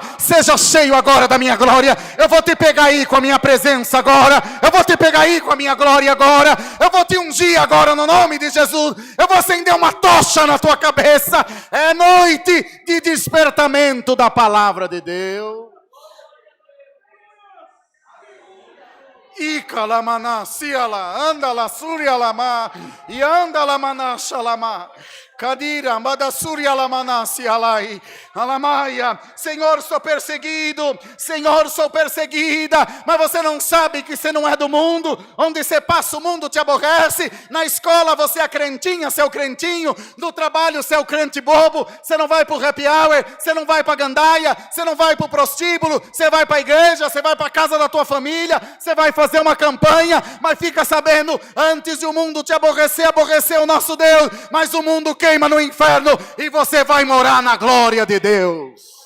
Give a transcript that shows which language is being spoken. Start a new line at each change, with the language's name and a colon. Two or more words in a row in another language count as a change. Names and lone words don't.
Portuguese: Seja cheio agora da minha glória. Eu vou te pegar aí com a minha presença agora. Eu vou te pegar aí com a minha glória agora. Eu vou te ungir agora no nome de Jesus. Eu vou acender uma tocha na tua cabeça. É noite de despertamento da palavra de Deus. Ikalamana, siala, andala, surialama, e andala manashalama, kadira, madasurialamana, sialai, alamaia. Senhor, sou perseguido, Senhor, sou perseguida, mas você não sabe que você não é do mundo, onde você passa o mundo te aborrece, na escola você é crentinha, seu crentinho, no trabalho você é o crente bobo, você não vai pro
English: happy hour,
Portuguese: você não vai pra gandaia, você não vai pro prostíbulo, você vai pra igreja, você vai pra casa da tua família, você vai fazer uma campanha, mas fica sabendo, antes de o mundo te aborrecer, aborreceu o nosso Deus, mas o mundo queima no inferno, e você vai morar na glória de Deus.